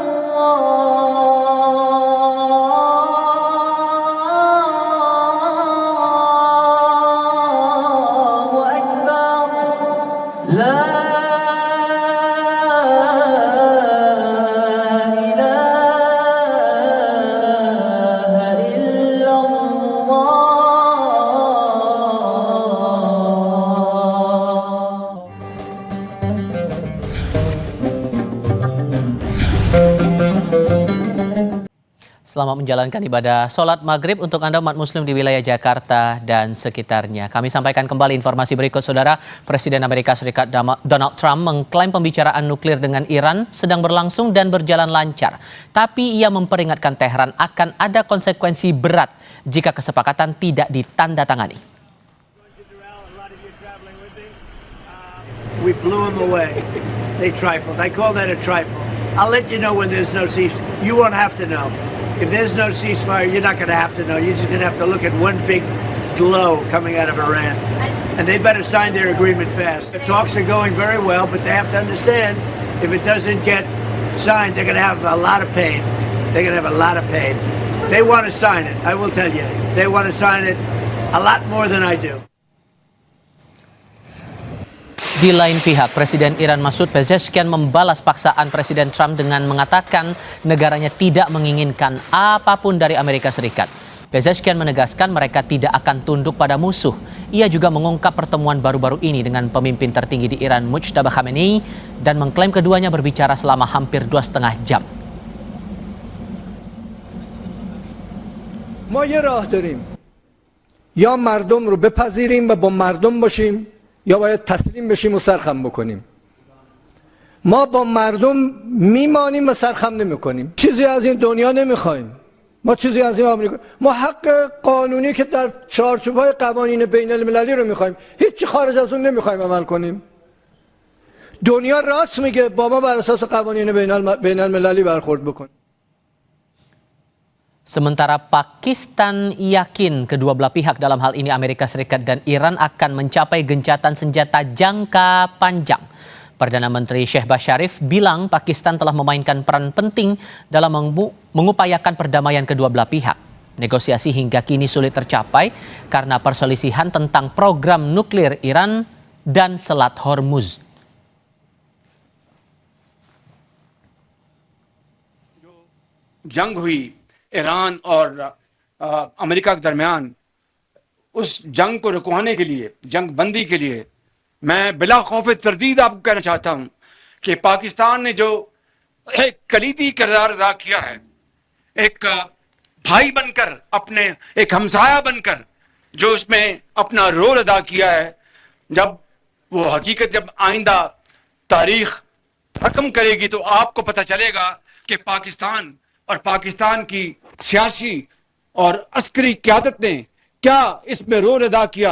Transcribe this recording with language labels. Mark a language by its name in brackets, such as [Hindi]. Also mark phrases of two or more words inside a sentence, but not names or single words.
[Arabic] الله أكبر لا إله إلا الله. [Indonesian] Selamat menjalankan ibadah sholat maghrib untuk Anda umat muslim di wilayah Jakarta dan sekitarnya. Kami sampaikan kembali informasi berikut, Saudara. Presiden Amerika Serikat Donald Trump mengklaim pembicaraan nuklir dengan Iran sedang berlangsung dan berjalan lancar. Tapi ia memperingatkan Teheran akan ada konsekuensi berat jika kesepakatan tidak ditandatangani. [English] We blew them away. They trifled. I call that a trifle. I'll let you know when there's no ceasefire. You won't have to know. If there's no ceasefire, you're not going to have to know. You're just going to have to look at one big glow coming out of Iran. And they better sign their agreement fast. The talks are going very well, but they have to understand if it doesn't get signed, they're going to have a lot of pain. They're going to have a lot of pain. They want to sign it, I will tell you. They want to sign it a lot more than I do. [Indonesian] Di lain pihak, Presiden Iran Masoud Pezeshkian membalas paksaan Presiden Trump dengan mengatakan negaranya tidak menginginkan apapun dari Amerika Serikat. Pezeshkian menegaskan mereka tidak akan tunduk pada musuh. Ia juga mengungkap pertemuan baru-baru ini dengan pemimpin tertinggi di Iran, Mujtaba Khamenei, dan mengklaim keduanya berbicara selama hampir 2,5 jam. [Persian] ما یه راه داریم یا مردم رو بپذیریم و با مردم باشیم یا باید تسلیم بشیم و سرخم بکنیم. ما با مردم میمانیم و سرخم نمیکنیم. چیزی از این دنیا نمیخوایم. ما چیزی از این آمریکا، ما حق قانونی که در چارچوب‌های قوانین بین المللی رو میخوایم، هیچی خارج از اون نمیخوایم عمل کنیم. دنیا راست میگه، با ما بر اساس قوانین بین المللی برخورد بکن. [Indonesian] Sementara Pakistan yakin kedua belah pihak dalam hal ini Amerika Serikat dan Iran akan mencapai gencatan senjata jangka panjang. Perdana Menteri Shehbaz Sharif bilang Pakistan telah memainkan peran penting dalam mengupayakan perdamaian kedua belah pihak. Negosiasi hingga kini sulit tercapai karena perselisihan tentang program nuklir Iran dan Selat Hormuz. [Urdu] جنگ ہوئی ایران اور امریکہ کے درمیان، اس جنگ کو رکوانے کے لیے، جنگ بندی کے لیے میں بلا خوف تردید آپ کو کہنا چاہتا ہوں کہ پاکستان نے جو ایک کلیدی کردار ادا کیا ہے، ایک بھائی بن کر، اپنے ایک ہمسایہ بن کر جو اس میں اپنا رول ادا کیا ہے، جب وہ حقیقت جب آئندہ تاریخ رقم کرے گی تو آپ کو پتا چلے گا کہ پاکستان اور پاکستان کی سیاسی اور عسکری قیادت نے کیا اس میں رول ادا کیا.